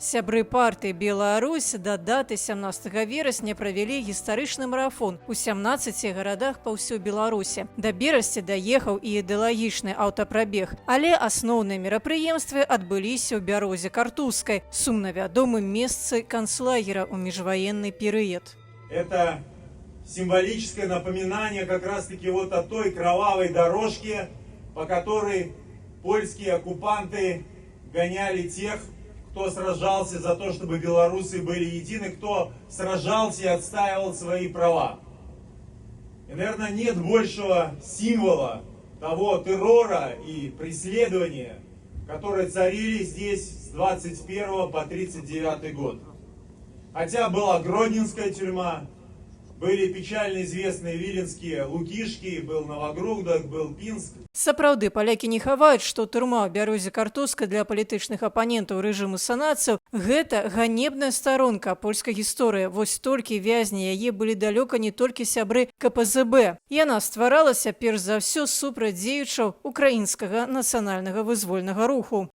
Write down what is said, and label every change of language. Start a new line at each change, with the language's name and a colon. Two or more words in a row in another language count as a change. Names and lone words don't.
Belarusian: Сябры партыі «Беларусь» да даты 17 верасня правялі гістарычны марафон у 17 гарадах па ўсёй Беларусі. Да Берасці даехаў і ідэалагічны аўтапрабег, але асноўныя мерапрыемствы адбыліся ў Бярозе-Картузскай, сумна вядомым месцы канцлагера ў міжваенны перыяд.
Russian: Это символическое напоминание как раз-таки вот о той кровавой дорожке, по которой польские оккупанты гоняли тех, кто сражался за то, чтобы белорусы были едины, кто сражался и отстаивал свои права. И, наверное, нет большего символа того террора и преследования, которые царили здесь с 21 по 39 год. Хотя была Гродненская тюрьма, Были печально известные виленские Лукишки, был Новогрудок, был Пинск.
Belarusian: Сапраўды, палякі не хаваюць, што турма ў Бярозе-Картузскай для палітычных апанентаў рэжыму санацыяў – гэта ганебная старонка польскай гісторыі. Вось толькі вязні яе былі далёка не толькі сябры КПЗБ. Яна стваралася перш за ўсё супраць дзеючаў украінскага нацыянальнага вызвольнага руху.